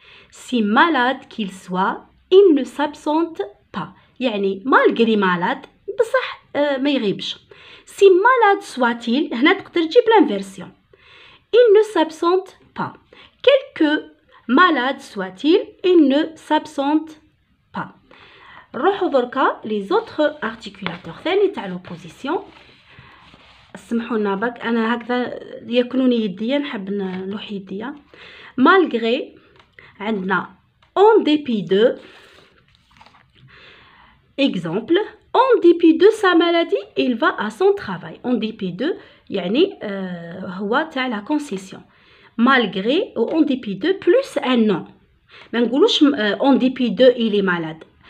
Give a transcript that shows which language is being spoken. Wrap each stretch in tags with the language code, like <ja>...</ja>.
<fr>si malade qu'il soit il ne s'absente pas، يعني malgré malade بصح ما يغيبش. si malade soit-il هنا تقدر تجيب l'inversion. il ne s'absente pas. quelque malade soit-il il ne s'absente pas.</fr> <ar>نروحو دركا لي زوتر ارتيكولاتور ثاني تاع لوبوزيسيون. سمحوا لنا برك انا هكذا ياكلوني يديا، نحب نلوح يديا. malgré، عندنا</ar> <fr>en dépit de. Exemple, en dépit de sa maladie, il va à son travail. En dépit de يعني هو تاع la concession. Malgré ou en dépit de plus un non. ما نقولوش en dépit de il est malade.</fr>